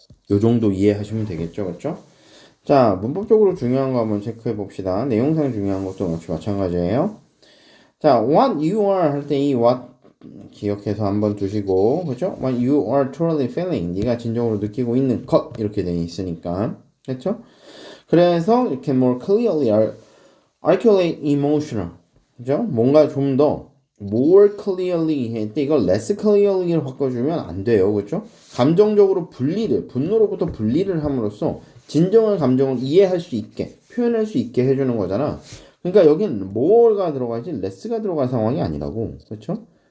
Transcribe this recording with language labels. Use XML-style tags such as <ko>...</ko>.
<ko>요 정도 이해하시면 되겠죠, 그렇죠? 자, 문법적으로 중요한 거 한번 체크해 봅시다. 내용상 중요한 것도 역시 마찬가지예요. 자,</ko> <en>what you are</en> <ko>할 때 이 what 기억해서 한번 두시고, 그렇죠?</ko> <en>What you are truly feeling,</en> <ko>네가 진정으로 느끼고 있는 것 이렇게 돼 있으니까, 그렇죠? 그래서 이렇게</ko> <en>more clearly articulate emotional,</en> <ko>그죠? 뭔가 좀 더</ko> <en>more clearly</en> <ko>할 때 이걸</ko> <en>less clearly</en> <ko>로 바꿔주면 안 돼요, 그렇죠? 감정적으로 분노로부터 분리를 함으로써 진정한 감정을 이해할 수 있게, 표현할 수 있게 해주는 거잖아. 그러니까 여긴 more가 들어가지 less가 들어간 상황이 아니라고, 그렇죠?</ko>